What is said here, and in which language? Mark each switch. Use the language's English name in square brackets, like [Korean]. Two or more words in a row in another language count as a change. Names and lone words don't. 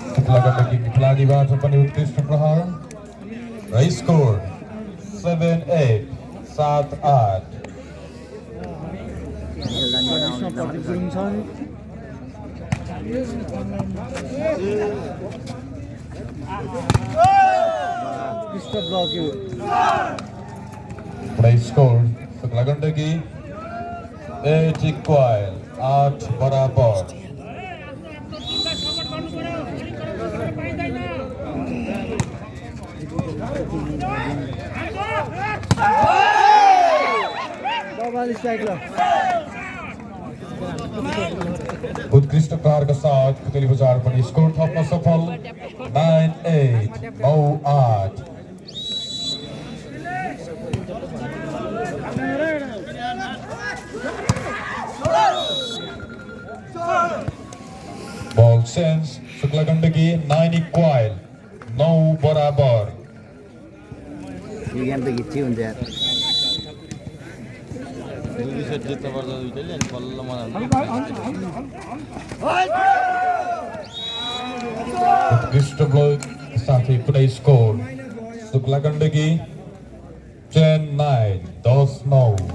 [Nepali] गण्डकी खेलाडीबाट पनि उत्कृष्ट प्रहार र स्कोर 7-8 7-8 यसमा प्रदीप गुरुङ छन् कृष्ण ब्लक्यो [English] Play score Sukla Gandagi 8 equal 8 बराबर [Nepali] बबाल स्ट्राइक ल उत्कृष्ट प्रहारका साथ पुतली बजार पनि स्कोर थप्न सफल 9-8 9-8 [English] Ball change Sukla Gandagi 9 equal 9 [Nepali] बराबर यो गेम त खिच्ची हुन्छ यार उत्कृष्ट ब्लक साथै पुरै स्कोर Sukla Gandagi 10-9 10-9